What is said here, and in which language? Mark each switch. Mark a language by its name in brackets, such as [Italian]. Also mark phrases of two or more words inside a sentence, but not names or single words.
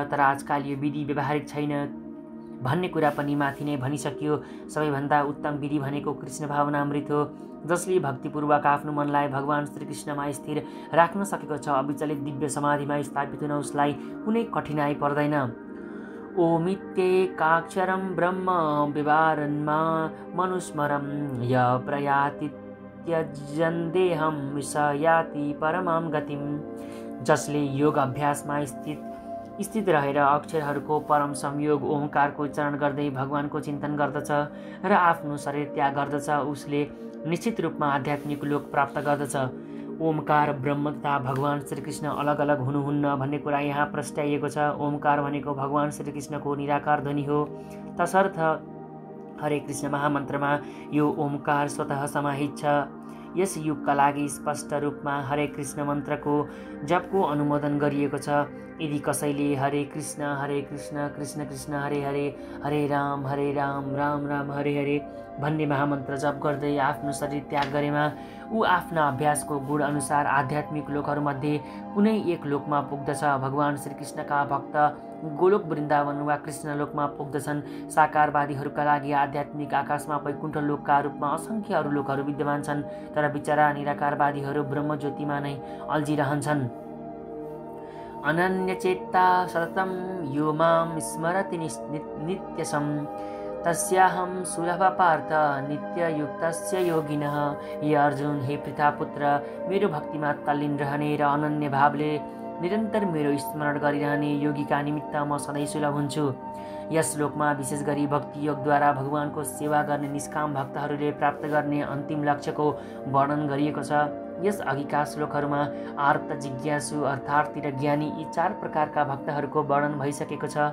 [Nepali] तर आजकाल यो विधि व्यवहारिक छैन भन्ने कुरा पनि माथि नै भनिसकियो। सबैभन्दा उत्तम विधि भनेको कृष्ण भावनामृत हो, जसले भक्तिपूर्वक आफ्नो मनलाई भगवान श्रीकृष्णमा स्थिर राख्न सकेको छ। अविचलित दिव्य समाधिमा स्थापित हुन उसलाई कुनै कठिनाई पर्दैन। [Sanskrit] ओमित्येकाक्षरं ब्रह्म विवारन्मा मनुस्मरं य प्रयाति त्यजन्देहं स याति परमां गतिम्। [Nepali] जसले योग अभ्यासमा स्थित रहेर अक्षरहरूको परम संयोग ओमकारको उच्चारण गर्दै भगवानको चिन्तन गर्दछ र आफ्नो शरीर त्याग गर्दछ, उसले निश्चित रूपमा आध्यात्मिक लोक प्राप्त गर्दछ। ओमकार ब्रह्म तथा भगवान श्रीकृष्ण अलग अलग हुनुहुन्न भन्ने कुरा यहाँ प्रस्ट्याइएको छ। ओमकार भनेको भगवान श्रीकृष्णको निराकार ध्वनि हो। तसर्थ हरे कृष्ण महामन्त्रमा यो ओमकार स्वतः समाहित छ। यस युगका लागि स्पष्ट रूपमा हरे कृष्ण मन्त्रको जपको अनुमोदन गरिएको छ। यदि कसैले हरे कृष्ण कृष्ण कृष्ण हरे हरे, हरे राम राम राम हरे हरे भन्ने महामन्त्र जप गर्दै आफ्नो शरीर त्याग गरेमा ऊ आफ्ना अभ्यासको गुण अनुसार आध्यात्मिक लोकहरूमध्ये कुनै एक लोकमा पुग्दछ। भगवान श्रीकृष्णका भक्त गोलोक वृन्दावन वा कृष्णलोकमा पुग्दछन्। साकारवादीहरूका लागि आध्यात्मिक आकाशमा वैकुण्ठ लोकका रूपमा असङ्ख्य अरू लोकहरू विद्यमान छन्। तर बिचरा निराकारवादीहरू ब्रह्मज्योतिमा नै अल्झिरहन्छन्। [Sanskrit] अनन्यचेत्ता सततं यो मां स्मरति नित्यशं तस्याहं सुलभ पार्थ नित्ययुक्तस्य योगिनः। [Nepali] हे अर्जुन, हे पृथापुत्र, मेरो भक्तिमा तल्लीन रहने र अनन्य भावले निरन्तर मेरो स्मरण गरिरहने योगीका निमित्त म सधैँ सुलभ हुन्छु। यस श्लोकमा विशेष गरी भक्ति योगद्वारा भगवानको सेवा गर्ने निष्काम भक्तहरूले प्राप्त गर्ने अन्तिम लक्ष्यको वर्णन गरिएको छ। यस अघिका श्लोकहरूमा आर्त, जिज्ञासु, अर्थार्थी र ज्ञानी यी 4 प्रकारका भक्तहरूको वर्णन भइसकेको छ।